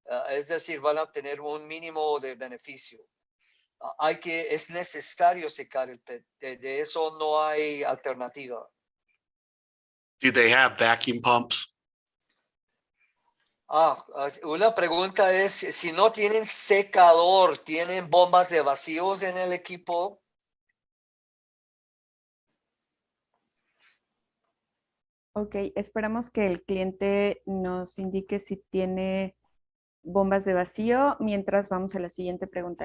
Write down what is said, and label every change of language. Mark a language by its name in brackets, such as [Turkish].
[Spanish] Es decir, van a obtener un mínimo de beneficio. Es necesario secar el PET. De eso no hay alternativa. [English] Do they have vacuum pumps? [Spanish] Una pregunta es, si no tienen secador, ¿tienen bombas de vacíos en el equipo? Ok, esperamos que el cliente nos indique si tiene bombas de vacío mientras vamos a la siguiente pregunta.